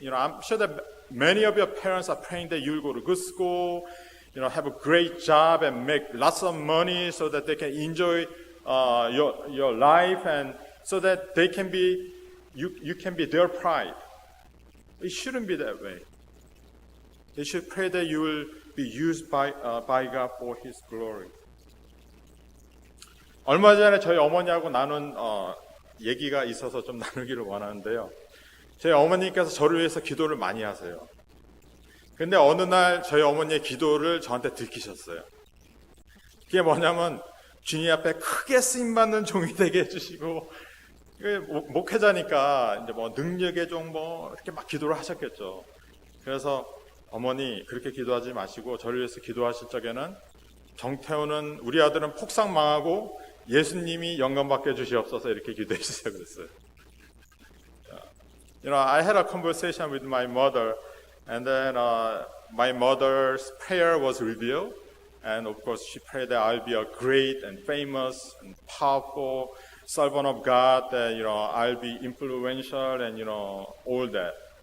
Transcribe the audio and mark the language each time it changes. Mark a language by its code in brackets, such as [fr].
[en] I'm sure that many of your parents are praying that you'll go to good school, have a great job and make lots of money so that they can enjoy your life and so that they can be, you can be their pride. It shouldn't be that way. They should pray that you will be used by God for His glory. [ko] 얼마 전에 저희 어머니하고 나눈 얘기가 있어서 좀 나누기를 원하는데요. 저희 어머니께서 저를 위해서 기도를 많이 하세요. 근데 어느 날 저희 어머니의 기도를 저한테 들키셨어요. 그게 뭐냐면 주님 앞에 크게 쓰임받는 종이 되게 해주시고, 목회자니까 이제 뭐 능력의 종 이렇게 막 기도를 하셨겠죠. 그래서 어머니 그렇게 기도하지 마시고 저를 위해서 기도하실 적에는 정태호는 우리 아들은 폭삭 망하고 예수님이 영감 받게 해주시옵소서 이렇게 기도해 주세요 그랬어요. [en] I had a conversation with my mother, and then my mother's prayer was revealed, and of course she prayed that I'll be a great and famous and powerful servant of God, that I'll be influential and all that.